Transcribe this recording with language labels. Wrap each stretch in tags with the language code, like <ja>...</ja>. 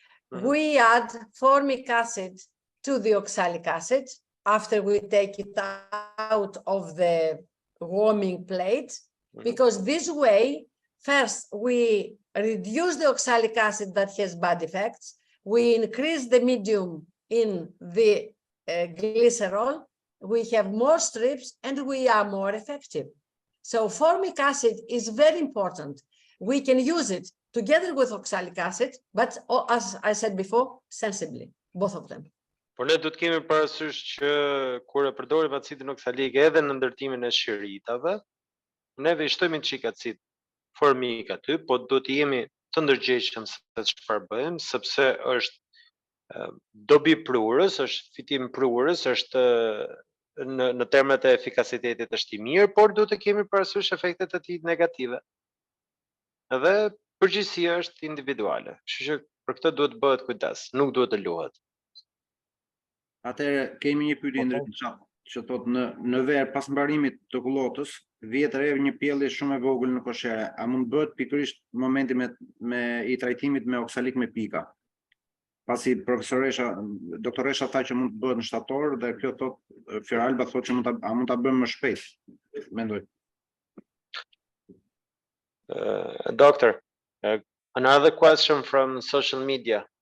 <en>We add formic acid to the oxalic acid after we take it out of the warming plate, because this way, first, we reduce the oxalic acid that has bad effects, we increase the medium in the glycerol, we have more strips, and we are more effective. So formic acid is very important. We can use it together with oxalic acid, but as I said before, sensibly, both of them.</en> <sq>Por ne do të kemi parasysh që kur e përdorim acidin oksalik edhe në ndërtimin e shiritave, neve I shtojmë një çik acid formik aty, po do të jemi të ndërgjegjshëm se çfarë bëjmë, sepse është dobi prurës, është fitim prurës, është në termet e efikasitetit është I mirë, por duhet të kemi parasysh efektet e tij negative. Edhe përgjegjësia është individuale. Kështu që për këtë duhet bëhet kujdes, nuk duhet të luhet. Atëherë kemi një pyetje ndryshe që thotë në ver pas mbarimit të kullotës, vjet re një pjellje shumë e vogël në koshere, a mund bëhet pikërisht në momentin me I trajtimit me oksalik me pika? Pasi doktoresha tha që mund të bëhet në shtator dhe kjo thotë Fjeralba thotë që mund ta bëjmë më shpejt. Mendoj.</sq> <en>Doctor, another question from social media.</en>